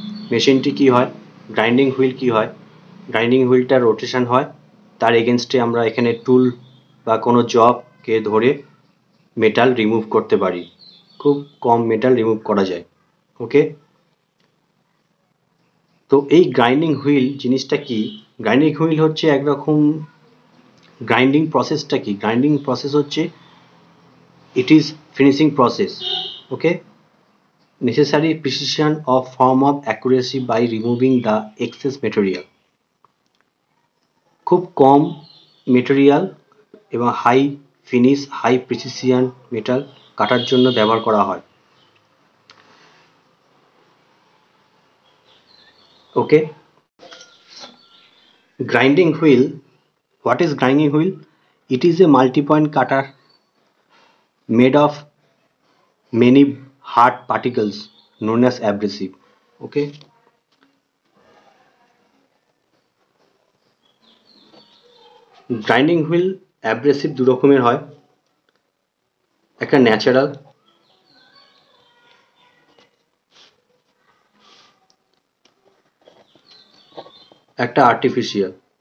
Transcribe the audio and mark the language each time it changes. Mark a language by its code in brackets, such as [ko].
[bn] মেশিনটি কি হয়, গ্রাইন্ডিং হুইল কি হয়, গ্রাইন্ডিং হুইলটা রোটেশন হয়, তার এগেনস্টে আমরা এখানে টুল বা কোনো জবকে ধরে মেটাল রিমুভ করতে পারি। খুব কম মেটাল রিমুভ করা যায়। ওকে, তো এই গ্রাইন্ডিং হুইল জিনিসটা কি? গ্রাইন্ডিং হুইল হচ্ছে একরকম, গ্রাইন্ডিং প্রসেসটা কি? [en] Grinding process হচ্ছে it is finishing process. Okay, necessary precision of form of accuracy by removing the excess material. [bn] খুব কম মেটেরিয়াল এবং high finish, high precision metal কাটার জন্য ব্যবহার করা হয়। [en] Okay, grinding wheel. What is grinding wheel? It is a multi-point cutter made of many hard particles known as abrasive. [bn] Okay, grinding wheel abrasive দু রকমের হয়, একটা ন্যাচারাল, একটা আর্টিফিশিয়াল।